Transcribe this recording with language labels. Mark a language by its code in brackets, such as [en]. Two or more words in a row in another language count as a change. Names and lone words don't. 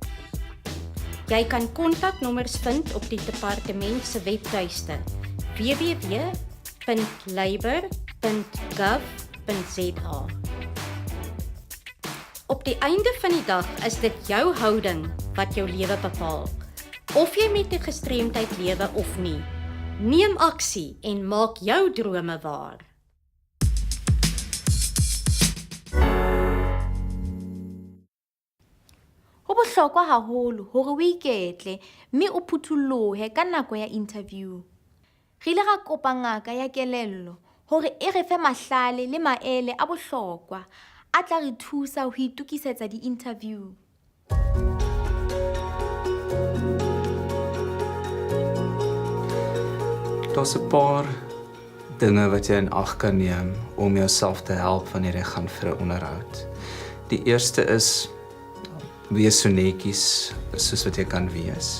[af] Jy kan kontaknommers vind op die departement se webtuiste www.labour.gov.za. Op die einde van die dag is dit jou houding wat jou lewe bepaal. Of jy met 'n gestremdheid lewe of nie, neem aksie en maak jou drome waar. [st] Ho bohlokwa haholo hore o iketle mme o phuthullohe ka nako ya interview. Re ile ra kopa ngaka ya kelello hore e re fe mahlale le maele a bohlokwa a tla re thusa ho itukisetsa di-interview. [af] Daar's 'n paar dinge wat jy in ag kan neem om jouself te help wanneer jy gaan vir 'n onderhoud. Die eerste is wees so netjies soos wat jy kan wees.